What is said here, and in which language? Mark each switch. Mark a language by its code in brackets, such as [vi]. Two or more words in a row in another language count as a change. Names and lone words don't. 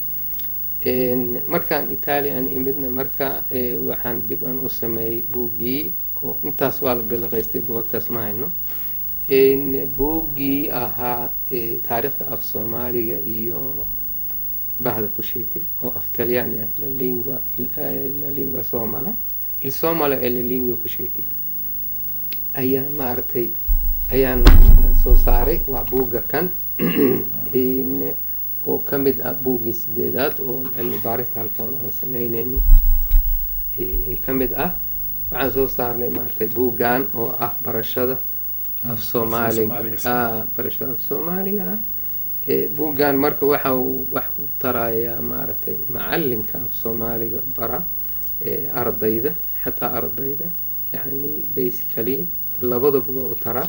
[so] markaan italian imidna marka waxaan dib aan u sameeyey buuggii oo intaas waa la bilaqaystay buugagtaas ma hayno buuggii ahaa taariikhda af soomaaliga iyo bahda kushiitig oo af talyaani ah [it] la lingua somala il somalo e la lingua kushiitig [so] ayaa maaragtay ayaan soo saaray waa buugga kan oo kamid ah buuggii 8aad oo cilmi baarista halkan aan sameynayni kamid ah waxaan soo saarnay maaragtay buuggan oo ah barashada af soomaaliga barashada af soomaaliga buuggan marka waxa uu wax u tarayaa maaragtay macalinka af soomaaliga bara ardayda xataa ardayda yani basically labadaba waa u taraa.